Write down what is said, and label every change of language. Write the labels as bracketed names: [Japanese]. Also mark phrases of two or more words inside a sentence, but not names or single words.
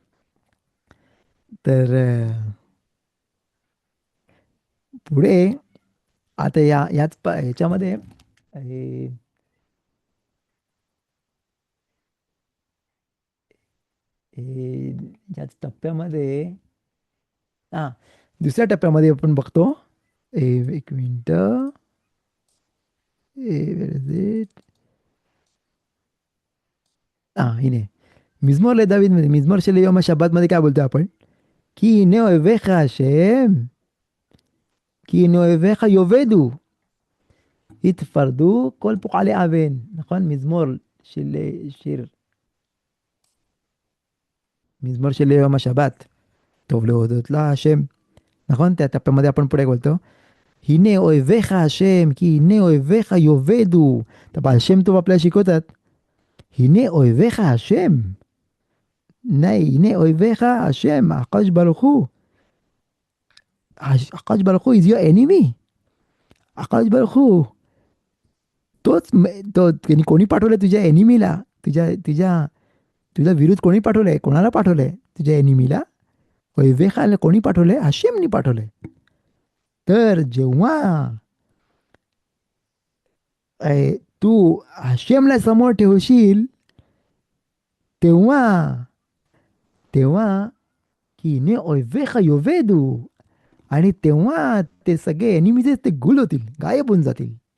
[Marathi] तर पुढे आता ह्याच्यामध्ये हे हे याच टप्प्यामध्ये, हां, दुसऱ्या टप्प्यामध्ये आपण बघतो. एक मिनटं. [English] where is it? [Hebrew] हां, הנה מזמור לדוד, מזמור של יום [Marathi] शब्दामध्ये काय बोलतो आपण, की [Hebrew] הנה אויביך השם, כי הנה אויביך יאבדו, יתפרדו כל פועלי אוון. נכון? מזמור של שיר, מזמור של יום השבת. טוב להודות להשם. נכון? [Marathi] त्या टप्प्यामध्ये आपण पुढे बोलतो, [Hebrew] הנה אויביך השם, כי הנה אויביך יאבדו. [Marathi] तर बाल शेम तो आपल्याला शिकवतात, [Hebrew] הנה אויביך השם. नाही, הנה אויביך השם, הקדוש ברוך הוא. הקדוש ברוך הוא [English] is your enemy. [Hebrew] הקדוש ברוך הוא [Marathi] तोच तो त्यांनी कोणी पाठवलं तुझ्या एनिमीला, तुझ्या तुझ्या तुझ्या विरुद्ध कोणी पाठवलंय, कोणाला पाठवलंय तुझ्या एनिमीला. वैवेखाला कोणी पाठवलंय, हशेमनी पाठवलंय. तर जेव्हा तू हशेमला समोर ठेवशील, तेव्हा तेव्हा [Hebrew] כי הנה אויביך יאבדו, [Marathi] आणि तेव्हा ते सगळे एनिमीज ते गुल होतील, गायब होऊन जातील.